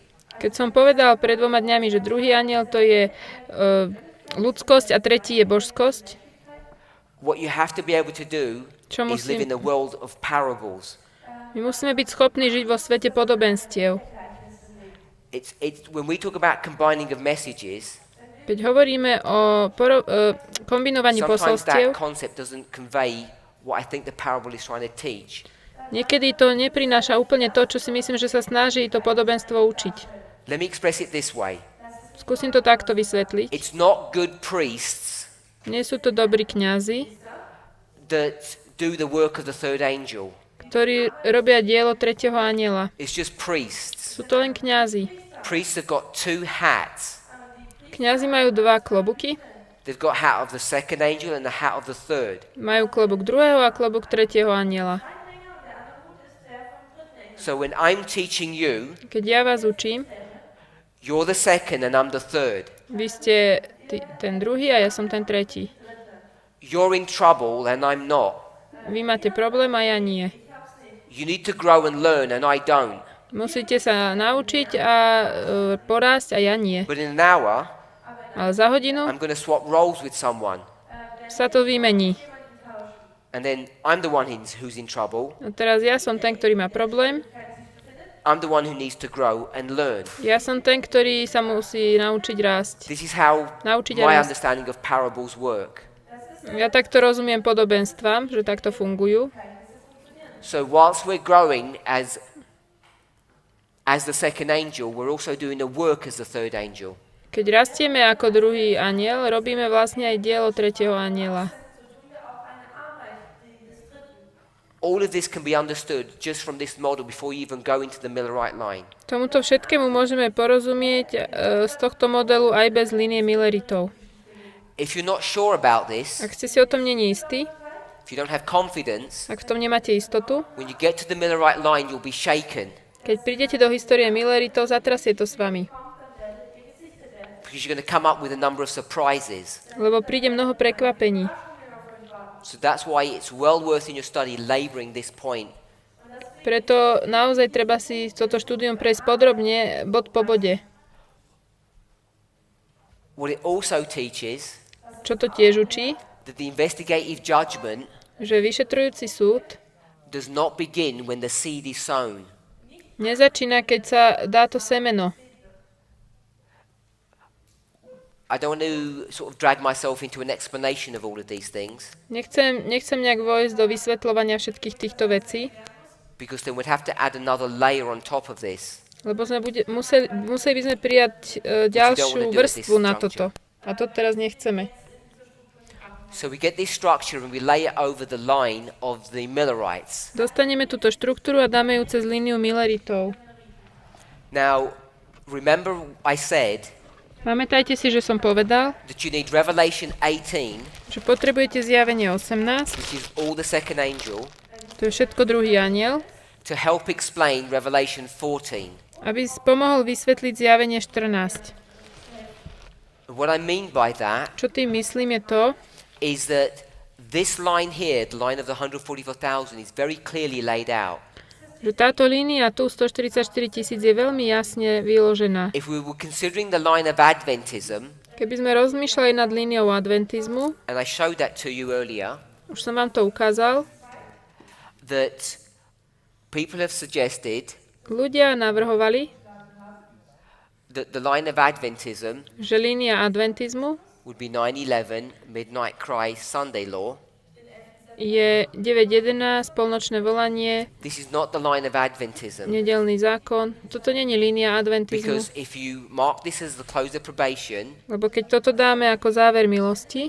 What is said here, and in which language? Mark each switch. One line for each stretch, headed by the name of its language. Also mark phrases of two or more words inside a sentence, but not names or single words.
Slovak: Keď som povedal pred 2 dňami, že druhý anjel to je ľudskosť a tretí je božskosť,
English: what you have to be able to do
Slovak: Čo
English: is live
Slovak: musím-
English: in the world of parables.
Slovak: my musíme byť schopní žiť vo svete podobenstiev.
English: It's when we talk about combining of messages,
Slovak: Keď hovoríme o kombinovaní
English: sometimes
Slovak: posolstiev,
English: that concept doesn't convey what I think the parable is trying to teach.
Slovak: niekedy to neprináša úplne to, čo si myslím, že sa snaží to podobenstvo učiť.
English: Let me express it this way.
Slovak: Skúsim to takto vysvetliť.
English: It's not good priests
Slovak: Nie sú to dobrí kňazi,
English: that do the work of the third angel.
Slovak: ktorí robia dielo tretieho anjela.
English: It's just priests.
Slovak: Sú to len kňazi.
English: Priests have got two hats.
Slovak: Kňazi majú 2 klobuky.
English: They've got hat of the second angel and the hat of the third.
Slovak: Majú klobúk druhého a klobúk tretieho anjela.
English: So when I'm teaching you,
Slovak: Keď ja vás učím,
English: you're the second and I'm the third.
Slovak: vy ste ten druhý a ja som ten tretí.
English: You're in trouble and I'm not.
Slovak: Vy máte problém a ja nie.
English: You need to grow and learn and I don't.
Slovak: Musíte sa naučiť a porásť a ja nie.
English: But in an hour,
Slovak: Ale za hodinu
English: I'm going to swap roles with someone.
Slovak: sa to vymení.
English: And then I'm the one who's in trouble.
Slovak: A teraz ja som ten, ktorý má problém.
English: I'm the one who needs to grow and learn.
Slovak: Ja som ten, ktorý sa musí naučiť rásť.
English: This is how
Slovak: Naučiť
English: my
Slovak: rásť.
English: understanding of parables work.
Slovak: Ja takto rozumiem podobenstvám, že takto fungujú.
English: So whilst we're growing as as the second angel, we're also doing the work as the third angel.
Slovak: Keď rastieme ako druhý anjel, robíme vlastne aj dielo tretieho anjela.
English: All of this can be understood just from this model before you even go into the Millerite line.
Slovak: Tomuto všetkému môžeme porozumieť z tohto modelu aj bez línie Milleritov.
English: If you're not sure about this,
Slovak: Ak ste si o tom není istí,
English: if you don't have confidence,
Slovak: ak v tom nemáte istotu,
English: when you get to the Millerite line, you'll be shaken
Slovak: keď prídete do histórie Milleritov, zatrasie to s vami.
English: because you're going to come up with a number of surprises.
Slovak: Lebo príde mnoho prekvapení.
English: So that's why it's well worth in your study laboring this point.
Slovak: Preto naozaj treba si toto štúdium prejsť podrobne, bod po bode.
English: What it also teaches
Slovak: Čo to tiež učí?
English: that the investigative judgment
Slovak: Že vyšetrujúci súd
English: does not begin when the seed is sown.
Slovak: nezačína, keď sa dá to semeno.
English: I don't want to sort of drag myself into an explanation of all of these things
Slovak: Nechcem nejak vojsť do vysvetľovania všetkých týchto vecí,
English: because then we'd have to add another layer on top of this.
Slovak: lebo museli by sme prijať ďalšiu vrstvu na toto. A to teraz nechceme.
English: So we get this structure and we lay it over the line of the Millerites.
Slovak: Dostaneme túto štruktúru a dáme ju cez líniu Milleritov.
English: Now, remember I said
Slovak: Pamätajte si, že som povedal,
English: that you need Revelation 18,
Slovak: že potrebujete zjavenie 18,
English: which is all the second angel,
Slovak: to je všetko druhý anjel,
English: to help explain Revelation 14.
Slovak: aby pomohol vysvetliť zjavenie 14.
English: And what I mean by that
Slovak: Čo tým myslím je to,
English: is that this line here, the line of the 144,000, is very clearly laid out.
Slovak: že táto línia tu 144 000 je veľmi jasne vyložená.
English: If we were considering the line of Adventism,
Slovak: Keby sme rozmýšľali nad líniou adventizmu,
English: and I showed that to you earlier,
Slovak: už som vám to ukázal,
English: that people have suggested
Slovak: ľudia navrhovali,
English: that the line of Adventism
Slovak: že línia adventizmu
English: would be 9/11, midnight cry, Sunday law.
Slovak: je 9.11, polnočné volanie,
English: This is not the line of Adventism,
Slovak: nedeľný zákon. Toto nie je línia adventizmu,
English: because if you mark this as the close of probation,
Slovak: lebo keď toto dáme ako záver milosti,